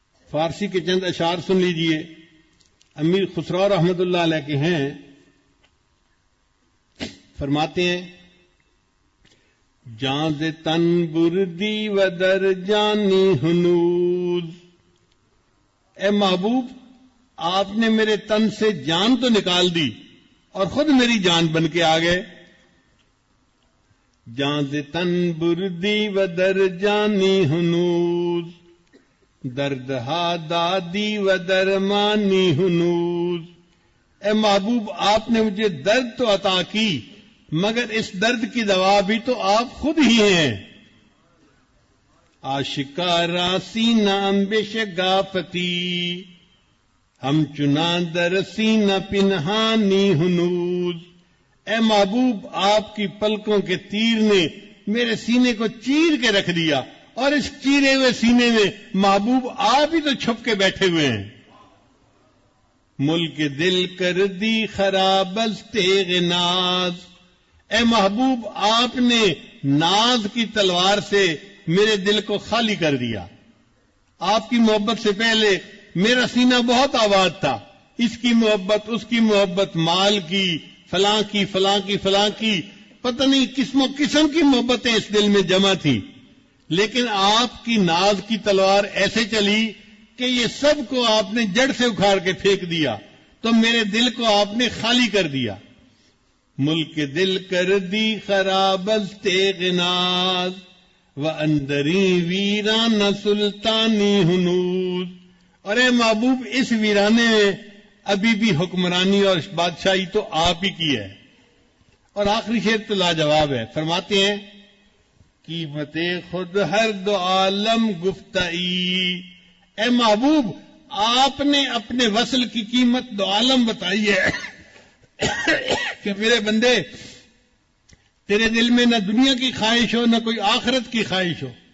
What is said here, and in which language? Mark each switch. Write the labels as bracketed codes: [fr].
[ur] فارسی کے چند اشعار سن لیجئے. امیر خسرو رحمت اللہ علیہ کے ہیں، فرماتے ہیں [fa] جان ز تن بردی و در جانی ہنوز. [ur] اے محبوب آپ نے میرے تن سے جان تو نکال دی اور خود میری جان بن کے آ گئے. [fa] جان ز تن بردی و در جانی ہنوز، دردہا دادی و درمانی ہنوز. [ur] اے محبوب آپ نے مجھے درد تو عطا کی مگر اس درد کی دوا بھی تو آپ خود ہی ہیں. [fa] آشکارا سینہ امبش گافتی، ہم چنا در سینہ پنہانی ہنوز. [ur] اے محبوب آپ کی پلکوں کے تیر نے میرے سینے کو چیر کے رکھ دیا اور اس چیرے ہوئے سینے میں محبوب آپ ہی تو چھپ کے بیٹھے ہوئے ہیں. [fa] ملک دل کر دی خراب از تیغ ناز. [ur] اے محبوب آپ نے ناز کی تلوار سے میرے دل کو خالی کر دیا. آپ کی محبت سے پہلے میرا سینہ بہت آباد تھا، اس کی محبت اس کی محبت، مال کی فلاں کی فلاں کی فلاں کی، پتہ نہیں قسم و قسم کی محبتیں اس دل میں جمع تھیں. لیکن آپ کی ناز کی تلوار ایسے چلی کہ یہ سب کو آپ نے جڑ سے اکھاڑ کے پھینک دیا تو میرے دل کو آپ نے خالی کر دیا. [fa] ملک دل کر دی خراب از تیغ ناز، و اندری ویران سلطانی ہنوز. [ur] اور اے محبوب اس ویرانے میں ابھی بھی حکمرانی اور بادشاہی تو آپ ہی کی ہے. اور آخری شعر تو لاجواب ہے. فرماتے ہیں [fa] قیمت خود ہر دو عالم گفتائی. [ur] اے محبوب آپ نے اپنے وصل کی قیمت دو عالم بتائی ہے کہ میرے بندے تیرے دل میں نہ دنیا کی خواہش ہو نہ کوئی آخرت کی خواہش ہو.